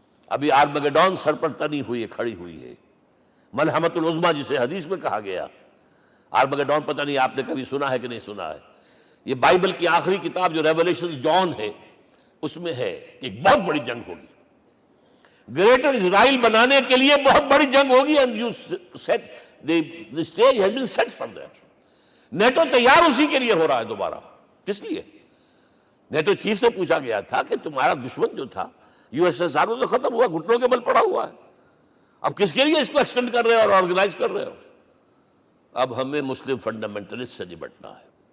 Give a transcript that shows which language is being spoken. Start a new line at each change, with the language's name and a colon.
Urdu: ابھی آرمگڈون سر پر تنی ہوئی ہے، کھڑی ہوئی ہے، ملحمۃ العظمیٰ جسے حدیث میں کہا گیا. آرمگڈون پتہ نہیں آپ نے کبھی سنا ہے کہ نہیں سنا ہے. یہ بائبل کی آخری کتاب جو ریولیشن جان ہے، اس میں ہے کہ ایک بہت بڑی جنگ ہوگی. گریٹر اسرائیل بنانے کے لیے بہت بڑی جنگ ہوگی.
English: and you set the stage has been set for that.
Urdu: NATO تیار اسی کے لیے ہو رہا ہے دوبارہ. کس لیے؟ نیٹو چیف سے پوچھا گیا تھا کہ تمہارا دشمن جو تھا USSR تو ختم ہوا، گھٹنوں کے بل پڑا ہوا ہے، اب کس کے لیے اس کو ایکسٹینڈ کر رہے ہو اور آرگنائز کر رہے ہو؟ اب ہمیں مسلم فنڈامنٹلسٹ سے نمٹنا ہے.